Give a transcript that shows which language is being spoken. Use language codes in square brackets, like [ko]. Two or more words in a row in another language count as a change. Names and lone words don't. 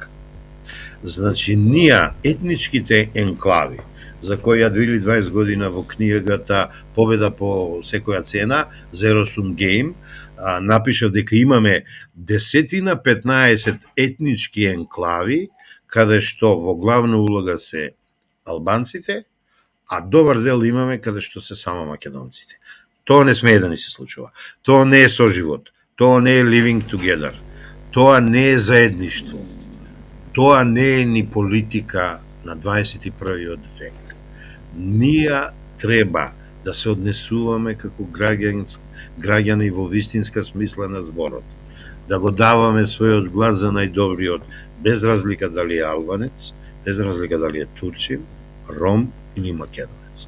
[mk] Значи, ние етничките енклави, за кои ја 2020 година во книгата Победа по секоја цена, Zero Sum Game, напишав дека имаме 10-15 етнички енклави, каде што во главна улога се албанците, а добар дел имаме каде што се само македонците. Тоа не смее да ни се случува. Тоа не е соживот. Тоа не е [en] living together. [mk] Тоа не е заедништво. Тоа не е ни политика на 21. век. Ние треба да се однесуваме како граѓани во вистинска смисла на зборот, да го даваме својот глас за најдобриот, без разлика дали е албанец, без разлика дали е турчин, ром или македонец.